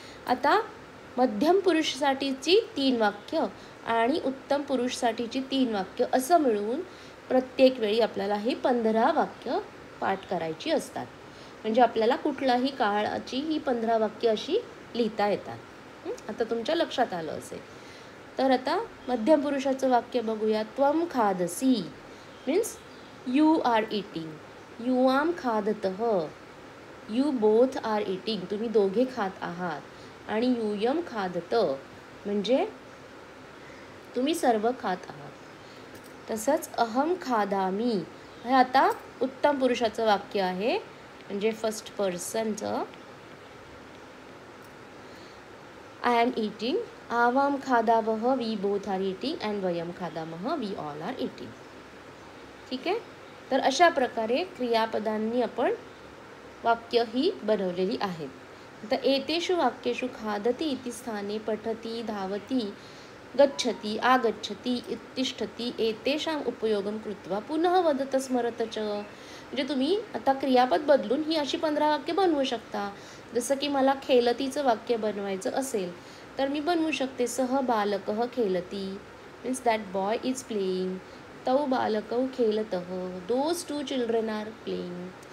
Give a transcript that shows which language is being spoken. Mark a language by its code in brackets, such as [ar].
[mr] आता मध्यम पुरुषसाठीची 3 वाक्य आणि उत्तम पुरुषसाठीची 3 वाक्य असं मिळवून प्रत्येक वेळी आपल्याला ही 15 वाक्य पाठ करायची असतात. म्हणजे आपल्याला कुठलाही काळाची ही 15 वाक्य अशी लिहिता येतात. आता तुमच्या लक्षात आलं असेल. तर आता मध्यम पुरुषाचं वाक्य बघूया. [sa] त्वम खादसी [en] Means you are eating. [sa] युआम खादतः, [en] you both are eating, [mr] तुम्ही दोघे खात आहात. आणि [sa] यूयम खादत [mr] म्हणजे तुम्ही सर्व खात आहात. तसंच [sa] अहम खादामी [mr] हे आता उत्तम पुरुषाचं वाक्य आहे, म्हणजे first पर्सनचं. [en] I am eating, [sa] Awam खादावह [en] we both are eating and [sa] Vayam खादामह [en] We all are eating. [mr] ठीक आहे. तर अशा प्रकारे क्रियापदांनी आपण वाक्य ही बनवलेली आहेत. [sa] तर एतेषु वाक्येषु खादति इति स्थाने पठति, धावति, गच्छति, आगच्छति, उत्तिष्ठति एतेषाम् उपयोगं कृत्वा पुनः वदत स्मरत च. [mr] म्हणजे तुम्ही आता क्रियापद बदलून ही अशी 15 वाक्य बनवू शकता. जसं की मला खेलतीचं वाक्य बनवायचं असेल तर मी बनवू शकते, [sa] सह बालकः खेलति, [en] Means that boy is playing. [sa] तौ बालकौ खेलतः, [en] Those two children are playing.